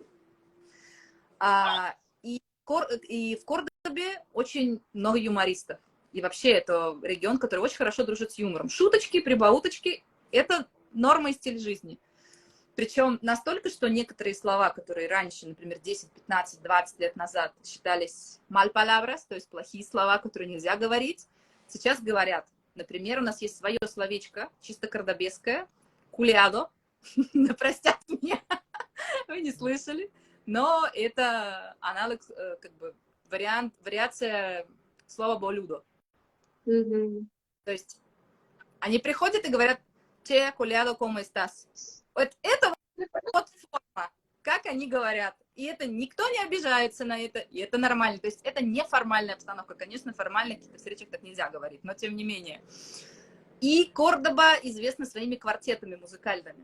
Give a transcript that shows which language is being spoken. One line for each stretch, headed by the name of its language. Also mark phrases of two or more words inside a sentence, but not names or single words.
Russian: И в Кордобе очень много юмористов. И вообще это регион, который очень хорошо дружит с юмором. Шуточки, прибауточки – это норма и стиль жизни. Причем настолько, что некоторые слова, которые раньше, например, 10, 15, 20 лет назад считались
Spanish: mal palabras,
Russian: то есть плохие слова, которые нельзя говорить, сейчас говорят. Например, у нас есть свое словечко, чисто кордобесское, кулиадо, да простят меня, вы не слышали, но это аналог, как бы вариация слова болюдо. То есть они приходят и говорят, че, кулиадо,
Spanish: como estás?
Russian: Вот это вот форма, как они говорят. И это никто не обижается на это, и это нормально. То есть это неформальная обстановка. Конечно, формально в каких-то встречах так нельзя говорить, но тем не менее. И Кордоба известна своими квартетами музыкальными.